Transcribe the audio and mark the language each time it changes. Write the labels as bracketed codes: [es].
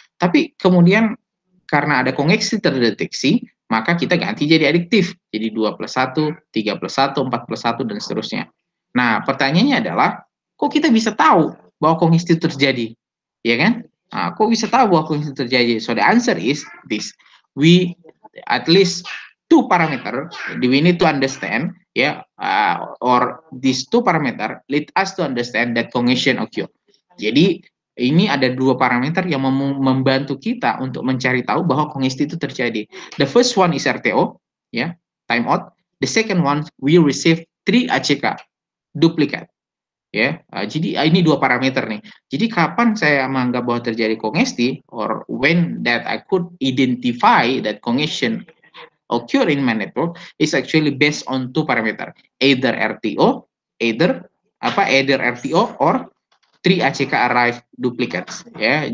[id] Tapi kemudian karena ada kongesti terdeteksi, maka kita ganti jadi adiktif. Jadi 2 plus 1, 3 plus 1, 4 plus 1, dan seterusnya. Nah, pertanyaannya adalah, kok kita bisa tahu bahwa kongesti terjadi? Ya kan? Nah, kok bisa tahu bahwa kongesti terjadi? [en] So, the answer is this. We, at least 2 parameter, we need to understand, or these 2 parameter lead us to understand that congestion occur. [id] Jadi, ini ada 2 parameter yang membantu kita untuk mencari tahu bahwa kongesti itu terjadi. [en] The first one is RTO, ya, timeout. The second one, we receive 3 ACK, duplicate. [id] Ya, jadi ini 2 parameter nih. Jadi kapan saya menganggap bahwa terjadi kongesti, [en] or when that I could identify that congestion occur in my network, is actually based on 2 parameter, either RTO, either RTO or 3 ACK arrive duplicates, ya.